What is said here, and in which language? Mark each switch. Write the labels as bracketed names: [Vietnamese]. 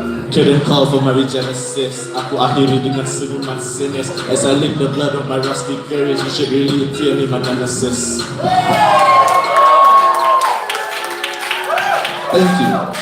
[English] Couldn't call for my regenesis. [Malay] Aku akhiri dengan senyuman sinis. [English] As I lick the blood of my rusty courage, you should really fear me, my nemesis. Thank you.